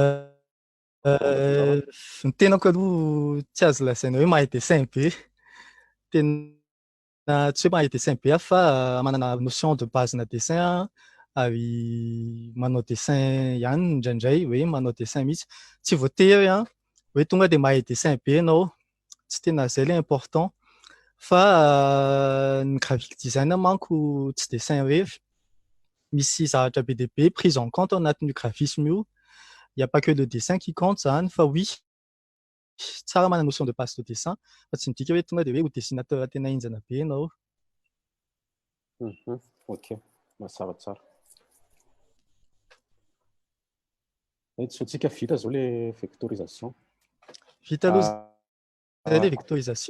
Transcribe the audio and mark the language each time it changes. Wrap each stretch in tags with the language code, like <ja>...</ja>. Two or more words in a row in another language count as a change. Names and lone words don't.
<mg>Ny tenako aloha tsy azo lazaina hoe mahay dessin be, tena tsy hoe mahay dessin be fa manana</mg> <fr>notion de base</fr> <mg>na dessin ary manao dessin ihany indraindray, hoe manao dessin mihitsy, tsy voatery hoe tonga dia mahay dessin be ianao, tsy tena izay le important, fa ny</mg> <en>graphic design</en> <mg>manko tsy dessin rery, misy zavatra be dia be</mg> <fr>prise en compte</fr> <mg>ao anatin'io graphisme io.</mg> <fr>Il n'y a pas que le dessin qui compte</fr> <mg>zany, fa</mg> <fr>oui,</fr> <mg>tsara manana</mg> <fr>notion de base de dessin,</fr> <mg>fa tsy midika hoe tonga dia hoe ho dessinateur tena hinjana be ianao. Ok, tsaratsara. Tsika vita zao le vectorisation. Vita aloha le vectorisation.</mg>